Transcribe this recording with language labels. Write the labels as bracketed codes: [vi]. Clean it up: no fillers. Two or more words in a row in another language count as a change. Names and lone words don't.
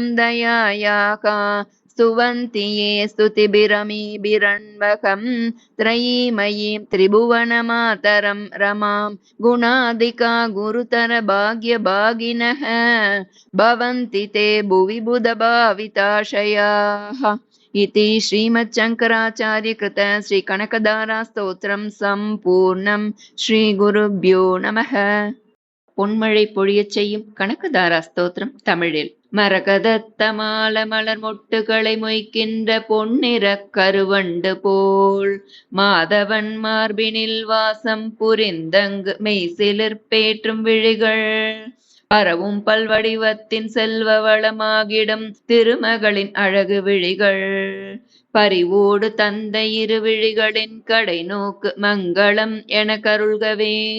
[sa] दयायाः स्तुवन्ति ये स्तुतिभिरमीभिरन्वहं त्रयीमयीं त्रिभुवनमातरं रमां गुणादिका गुरुतर भाग्यभागिनः भवन्ति ते भुवि बुधभाविताशयाः इति श्रीमच्छङ्कराचार्यकृत श्रीकनकदारास्तोत्रं सम्पूर्णं श्रीगुरुभ्यो नमः. [ta] பொன்மழை பொழியச் செய்யும் கனகதாரா ஸ்தோத்திரம் தமிழில். மரகதத்த மால மலர் மொட்டுகளை மொய்க்கின்ற பொன்னிற கருவண்டு போல் மாதவன் மார்பினில் வாசம் புரிந்தங்கு மெய்சிலிர்பேற்றும் விழிகள் பரவும் பல்வடிவத்தின் செல்வ வளமாகிடும் திருமகளின் அழகு விழிகள் பரிவோடு தந்த இரு விழிகளின் கடை நோக்கு மங்களம் என கருள்கவே